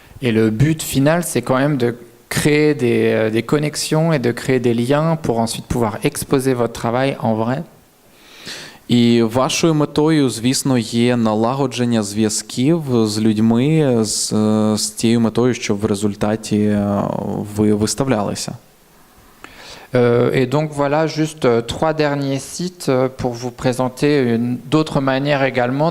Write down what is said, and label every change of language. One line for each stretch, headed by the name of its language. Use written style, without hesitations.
French: Et le but final, c'est quand même de créer des connexions et de créer des liens pour ensuite pouvoir exposer votre travail en vrai.
Ukrainian: І вашою метою, звісно, є налагодження зв'язків з людьми з тією метою, щоб в результаті ви виставлялися.
French: Et donc voilà, juste 3 derniers sites pour vous présenter d'autres manières également.